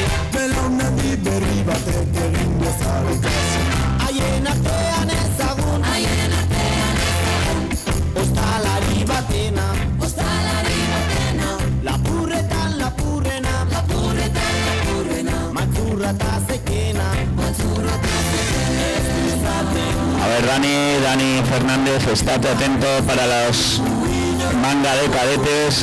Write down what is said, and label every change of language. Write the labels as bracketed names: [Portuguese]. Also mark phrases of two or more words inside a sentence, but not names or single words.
[Basque] belaunaldi berri batek egin dezala ikasi. Haien artean ezagun Ostalari batena Lapurretan lapurrena Matzurra eta zekena [Spanish] A ver, Dani Fernández, estate atento para los manga de cadetes.